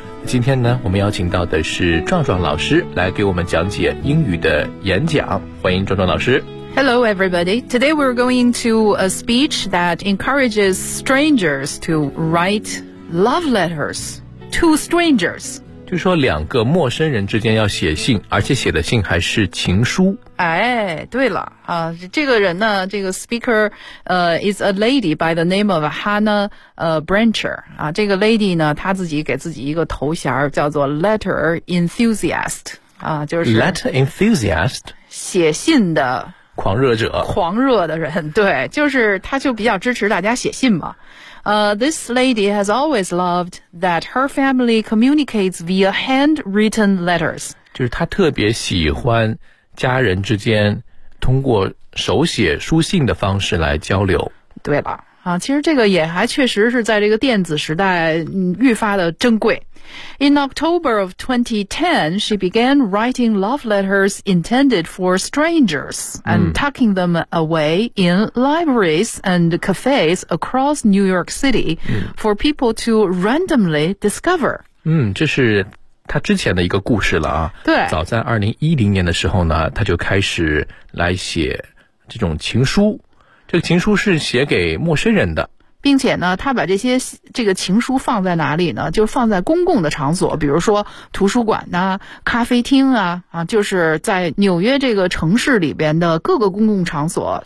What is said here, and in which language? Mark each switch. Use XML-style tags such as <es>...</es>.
<zh>今天呢，我们邀请到的是壮壮老师来给我们讲解英语的演讲，欢迎壮壮老师。</zh> <en>Hello everybody, today we're going to a speech that encourages strangers to write love letters to strangers，</en> <zh>就说两个陌生人之间要写信，而且写的信还是情书。哎，对了啊，这个人呢，这个</zh> <en>speaker is a lady by the name of Hannah Brancher</en> <zh>啊，这个 lady 呢，她自己给自己一个头衔叫做 letter enthusiast 啊，就是</zh> <en>letter enthusiast</en> <zh>写信的狂热者，狂热的人，对，就是他就比较支持大家写信嘛。</zh> <en>This lady has always loved that her family communicates via handwritten letters.</en> <zh>就是她特别喜欢家人之间通过手写书信的方式来交流。对了，啊，其实这个也还确实是在这个电子时代愈发的珍贵。</zh> <en>In October of 2010, she began writing love letters intended for strangers and tucking them away in libraries and cafes across New York City for people to randomly discover.</en> <zh>嗯，这是她之前的一个故事了啊。对。早在2010年的时候呢，她就开始来写这种情书。这个情书是写给陌生人的。并且呢，他把这个情书放在哪里呢？就放在公共的场所，比如说图书馆呐、咖啡厅啊，就是在纽约这个城市里边的各个公共场所。</zh>